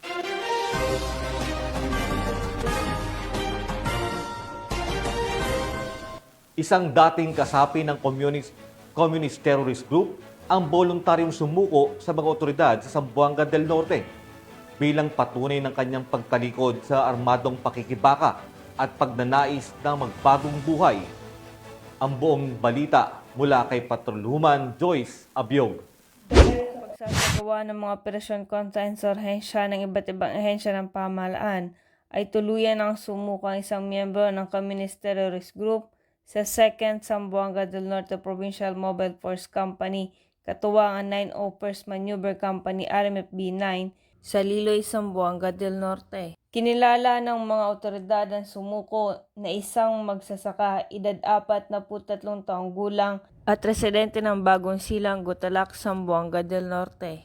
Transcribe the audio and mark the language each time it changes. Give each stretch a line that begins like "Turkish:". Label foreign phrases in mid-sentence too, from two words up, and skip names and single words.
Filipino: Isang dating kasapi ng
English: communist terrorist group
Filipino: ang voluntaryong sumuko sa mga otoridad sa Zamboanga del Norte bilang patunay ng kanyang pagtalikod sa armadong pakikibaka at pagnanais ng magbagong buhay. ang buong balita mula kay Patrolwoman Joyce Abiog. Pagsasagawa ng mga operasyon kontra insurhensya ng iba't ibang ahensya ng pamahalaan ay tuluyan ang sumuko ang isang miyembro ng
English: Communist Terrorist Group
Filipino: sa 2nd Zamboanga del Norte Provincial Mobile Force Company, katuwang ang 901st Maneuver Company RMFB-9 sa Liloy, Zamboanga del Norte. Kinilala ng mga otoridad ang sumuko na isang magsasaka, edad 43 taong gulang at residente ng Bagong Silang, Gutalak, Zamboanga del Norte.